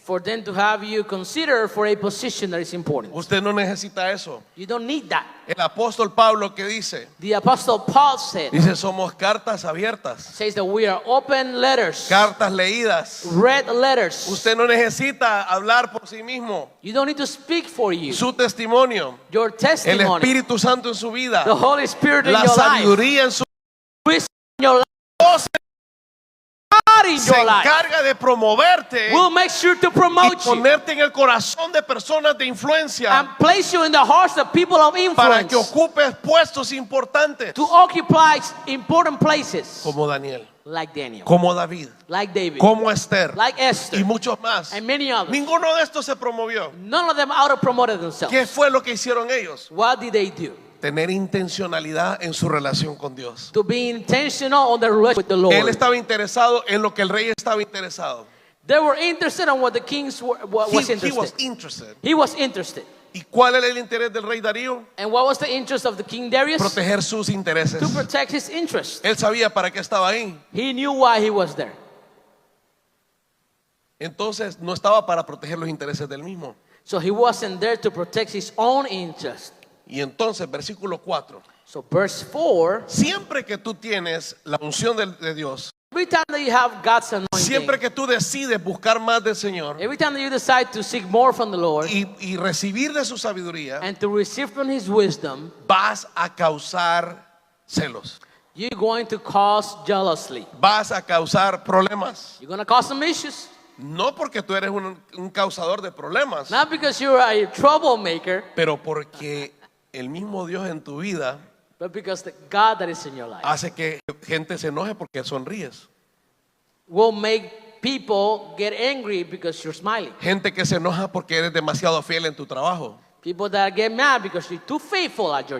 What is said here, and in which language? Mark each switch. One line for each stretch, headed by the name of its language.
English: for them to have you consider for a position that is important.
Spanish: Usted no necesita eso.
English: You don't need that.
Spanish: El apóstol Pablo, que dice
English: The apostle Paul said,
Spanish: somos cartas abiertas,
English: says that we are open letters,
Spanish: cartas leídas.
English: read letters.
Spanish: Usted no necesita hablar por sí mismo.
English: You don't need to speak for you.
Spanish: Su testimonio,
English: Your
Spanish: el
English: testimony,
Spanish: Espíritu Santo en su vida,
English: the Holy Spirit in
Spanish: la
English: your life,
Spanish: sabiduría en su
English: wisdom in your life,
Spanish: voz
English: God in
Spanish: se
English: your life
Spanish: encarga de promoverte
English: will make sure to
Spanish: y
English: promote you
Spanish: ponerte en el corazón de personas de influencia
English: and place you in the hearts of people of
Spanish: para que ocupes puestos importantes
English: to occupy important places
Spanish: como Daniel,
English: like Daniel,
Spanish: como David,
English: like David,
Spanish: como Esther
English: like Esther,
Spanish: y muchos más.
English: and many others.
Spanish: Ninguno de estos se promovió.
English: None of them auto-promoted themselves.
Spanish: ¿Qué fue lo que hicieron ellos?
English: What did they do?
Spanish: Tener intencionalidad en su relación con Dios.
English: To be intentional on their relationship with the Lord.
Spanish: Él estaba interesado en lo que el rey estaba interesado.
English: They were interested in what the king was He interested. was interested. He was interested.
Spanish: ¿Y cuál era el interés del rey Darío?
English: And what was the interest of the king Darius?
Spanish: Proteger sus intereses.
English: To protect his interests.
Spanish: Él sabía para qué estaba ahí.
English: He knew why he was there.
Spanish: Entonces no estaba para proteger los intereses del mismo.
English: So he wasn't there to protect his own interest.
Spanish: Y entonces, versículo 4.
English: So verse 4,
Spanish: Siempre que tú tienes la unción de Dios,
English: Every time that you have God's anointing,
Spanish: siempre que tú decides buscar más del Señor
English: every time that you decide to seek more from the Lord
Spanish: y recibir de su sabiduría,
English: and to receive from His wisdom,
Spanish: vas a causar celos,
English: you're going to cause jealousy.
Spanish: vas a causar problemas.
English: You're going to cause some issues.
Spanish: No porque tú eres un causador de problemas,
English: Not because you're a troublemaker,
Spanish: pero porque el mismo Dios en tu vida
English: but because the God that is in your life
Spanish: hace que gente se enoje porque sonríes.
English: will make people get angry because you're smiling.
Spanish: Gente que se enoja porque eres demasiado fiel en tu trabajo.
English: People that get mad because you're too faithful at your